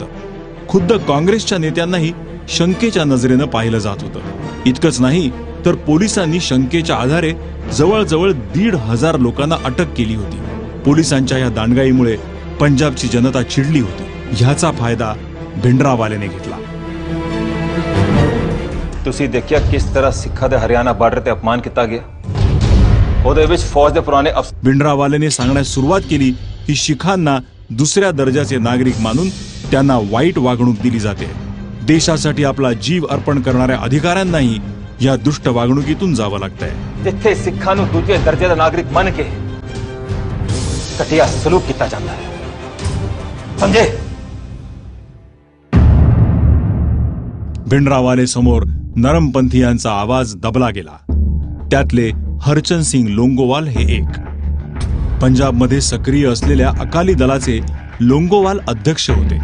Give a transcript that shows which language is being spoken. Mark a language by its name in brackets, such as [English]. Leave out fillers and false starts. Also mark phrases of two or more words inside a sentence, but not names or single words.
[Marathi] खुद्द काँग्रेसच्या नेत्यांनाही शंकेच्या नजरेनं पाहिलं जात होतं। इतकंच नाही तर पोलिसांनी शंकेच्या आधारे जवळजवळ 1,500 लोकांना अटक केली होती। पोलिसांच्या या दांडगाईमुळे पंजाबची जनता चिडली होती। ह्याचा फायदा भिंडरावालेने घेतला। [Punjabi] ਤੁਸੀਂ ਦੇਖਿਆ ਕਿਸ ਤਰ੍ਹਾਂ ਸਿੱਖਾਂ ਦੇ ਹਰਿਆਣਾ ਬਾਰਡਰ ਤੇ ਅਪਮਾਨ ਕੀਤਾ ਗਿਆ। ਉਹਦੇ ਵਿੱਚ ਫੌਜ ਦੇ ਪੁਰਾਣੇ [Marathi] भिंडरावालेने सांगण्यास सुरुवात केली की शिखांना दुसऱ्या दर्जाचे नागरिक मानून त्यांना वाईट वागणूक दिली जाते। देशासाठी आपला जीव अर्पण करणाऱ्या अधिकाऱ्यांनाही या दुष्ट वागणुकीतून जावं लागतंय। [Punjabi] ਜਿੱਥੇ ਸਿੱਖਾਂ ਨੂੰ ਦੂਜੇ ਦਰਜੇ ਦਾ ਨਾਗਰਿਕ ਮੰਨ ਕੇ ਘਟੀਆ ਸਲੂਕ ਕੀਤਾ ਜਾਂਦਾ ਹੈ, ਸਮਝੇ। [Marathi] भिंडरावाले समोर नरमपंथीयांचा आवाज दबला गेला। त्यातले हरचंद सिंग लोंगोवाल हे एक। पंजाबमध्ये सक्रिय असलेल्या अकाली दलाचे लोंगोवाल अध्यक्ष होते।